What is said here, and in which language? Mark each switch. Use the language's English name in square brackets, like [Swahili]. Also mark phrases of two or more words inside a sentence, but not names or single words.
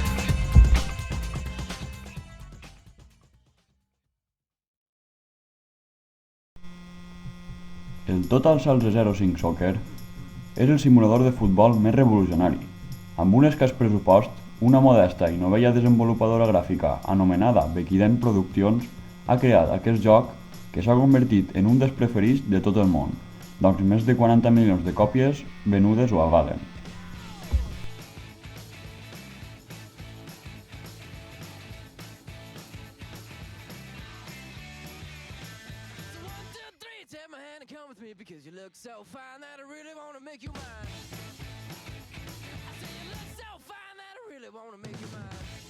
[Catalan] El Total Salts de 05 Soccer és el simulador de futbol més revolucionari. Amb un escàs pressupost, una modesta i novella desenvolupadora gràfica anomenada Bekiden Productions ha creat aquest joc que s'ha convertit en un dels preferits de tot el món, doncs més de 40 milions de còpies venudes ho avalen. [English] Because you look so fine that I really want to make you mine. I say you look so fine that I really want to make you mine.